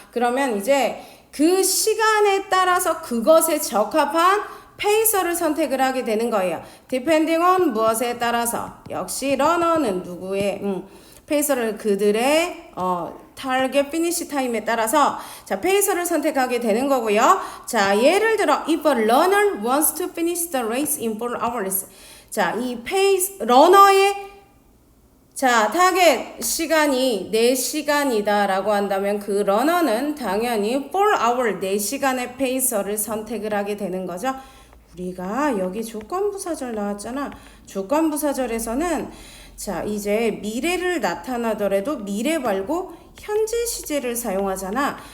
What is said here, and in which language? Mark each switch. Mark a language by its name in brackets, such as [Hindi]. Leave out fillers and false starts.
[Korean] 그러면 이제 그 시간에 따라서 그것에 적합한 페이서를 선택을 하게 되는 거예요. [English] depending on [Korean] 무엇에 따라서 역시 러너는 누구의 페이서를 그들의 타겟 피니시 타임에 따라서 자, 페이서를 선택하게 되는 거고요. [English] 자, 예를 들어 if a runner wants to finish the race in 4 hours. [Korean] 자, 이 러너의 자, 타겟 시간이 4시간이다 라고 한다면 그 러너는 당연히 4hour 4시간의 페이서를 선택을 하게 되는 거죠. 우리가 여기 조건부사절 나왔잖아. 조건부사절에서는 자, 이제 미래를 나타나더라도 미래 말고 현재 시제를 사용하잖아.